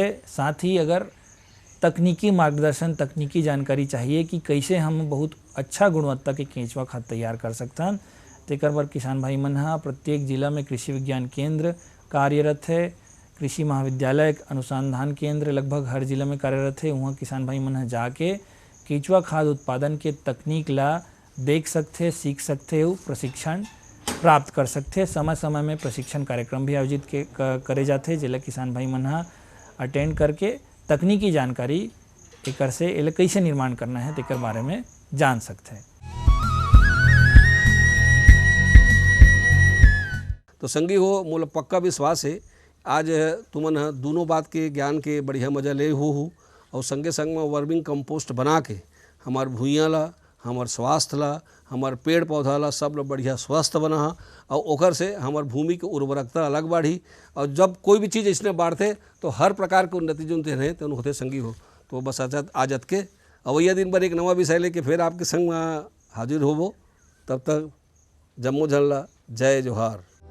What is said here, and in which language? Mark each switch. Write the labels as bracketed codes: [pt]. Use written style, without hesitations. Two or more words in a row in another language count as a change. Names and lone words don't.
[hne] साथ ही अगर तकनीकी मार्गदर्शन, तकनीकी जानकारी चाहिए कि कैसे हम बहुत अच्छा गुणवत्ता के केंचुआ खाद तैयार कर सकते तेकर बर किसान भाई मन प्रत्येक जिला में कृषि विज्ञान केंद्र कार्यरत है। कृषि महाविद्यालय अनुसंधान केंद्र लगभग हर जिला में कार्यरत है, वहाँ किसान भाई मन जाके केंचुआ खाद उत्पादन के तकनीक ला देख सकते, सीख सकते और प्रशिक्षण प्राप्त कर सकते। समय समय में प्रशिक्षण कार्यक्रम भी आयोजित करे जाते जिला किसान भाई मन अटेंड करके तकनीकी जानकारी एकर से एला कैसे निर्माण करना है तेकर बारे में जान सकते हैं। तो संगी हो मोला पक्का विश्वास है आज तुमन दोनों बात के ज्ञान के बढ़िया मजा ले हो और संगे संग में वर्मिंग कंपोस्ट बना के हमार भुइयाँ ला, हमार स्वास्थ्य ला, हमार पेड़ पौधा ला सब लोग बढ़िया स्वस्थ बना और ओकर से हमार भूमि के उर्वरकता अलग बढ़ी। और जब कोई भी चीज़ इसने बढ़ते तो हर प्रकार के उन्नति जो रहे तो होते संगी हो। तो बस आजत के अवैया दिन पर एक नवा विषय लेके फिर आपके संग हाजिर होबो। तब तक जम्मो झल्ला जय जोहार।